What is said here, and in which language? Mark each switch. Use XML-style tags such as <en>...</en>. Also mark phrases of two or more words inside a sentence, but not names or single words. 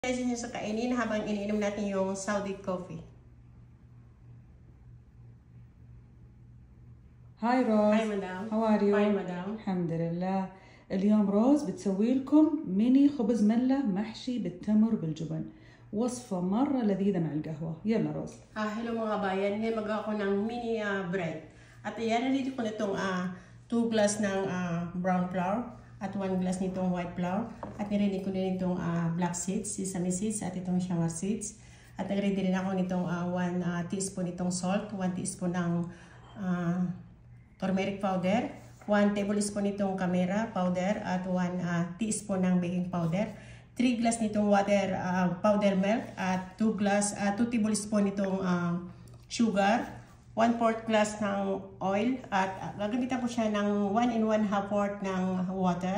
<tl>Kasi nyo sa kainin habang iniinom natin yung Saudi coffee.</tl> <ar>هاي روز.</ar> <en>Hi madam. How are you? Fine madam.</en> <ar>الحمد لله. اليوم روز بتسوي لكم ميني خبز ملة محشي بالتمر بالجبن. وصفة مرة لذيذة مع القهوة. يلا روز.</ar> <tl>Hello mga bayan. Ngayon magawa ko ng</tl> <en>mini bread.</en> <tl>At ayan, nandito ko na itong 2 glass ng</tl> <en>brown flour</en> <tl>at 1 glass nitong</tl> <en>white flour.</en> <tl>At nirinig ko din itong</tl> <en>black seeds, sesame seeds</en> <tl>at itong</tl> <en>shamar seeds.</en> <tl>At nagready din ako nitong 1 teaspoon itong salt, 1 teaspoon ng</tl> <en>turmeric powder,</en> <tl>1 tablespoon itong</tl> <en>camera powder</en> <tl>at 1 teaspoon ng</tl> <en>baking powder,</en> <tl>3 glass nitong</tl> <en>water powder milk</en> <tl>at 2 tablespoon itong sugar, 1/4 glass ng oil at gagamitan ko siya ng 1 1/2 ng water.</tl>